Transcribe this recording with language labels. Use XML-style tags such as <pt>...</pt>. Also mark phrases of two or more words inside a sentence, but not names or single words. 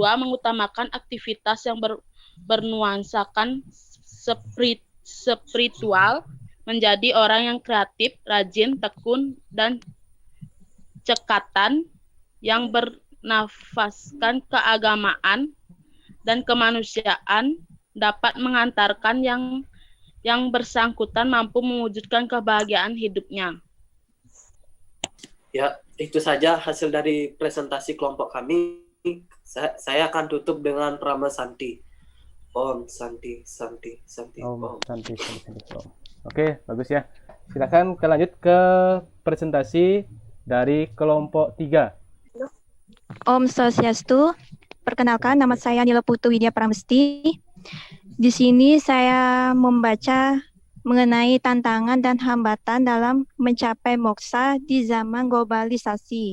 <id>Mengutamakan aktivitas yang bernuansakan spiritual, menjadi orang yang kreatif, rajin, tekun, dan cekatan, yang bernafaskan keagamaan dan kemanusiaan, dapat mengantarkan yang bersangkutan mampu mewujudkan kebahagiaan hidupnya. Ya, itu saja hasil dari presentasi kelompok kami. Saya akan tutup dengan Prama Santi.</id> <sa>Om Santi, Santi, Santi, Om Om. Santi, Santi, Santi, Om.</sa> <id>Oke, bagus ya. Silakan kita lanjut ke presentasi dari kelompok 3.</id> <sa>Om Swastiastu.</sa> <id>Perkenalkan, nama saya Nila Putu Widya Pramesti. Di sini saya membaca mengenai tantangan dan hambatan dalam mencapai moksa di zaman globalisasi.</id>